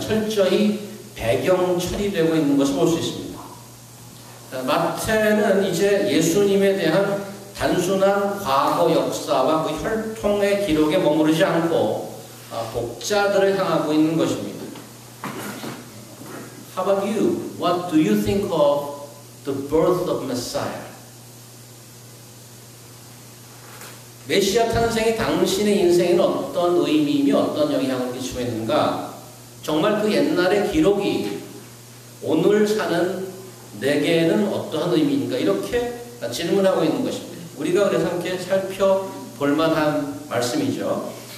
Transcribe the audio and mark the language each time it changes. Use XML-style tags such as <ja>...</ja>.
<ko>철저히 배경 처리되고 있는 것을 볼 수 있습니다. 마태는 이제 예수님에 대한 단순한 과거 역사와 그 혈통의 기록에 머무르지 않고 독자들을 향하고 있는 것입니다.</ko> <en>How about you? What do you think of the birth of Messiah?</en> <ko>메시아 탄생이 당신의 인생에는 어떤 의미이며 어떤 영향을 끼치고 있는가? 정말 그 옛날의 기록이 오늘 사는 내게는 어떠한 의미인가? 이렇게 질문하고 있는 것입니다. 우리가 그래서 함께 살펴볼 만한 말씀이죠.</ko>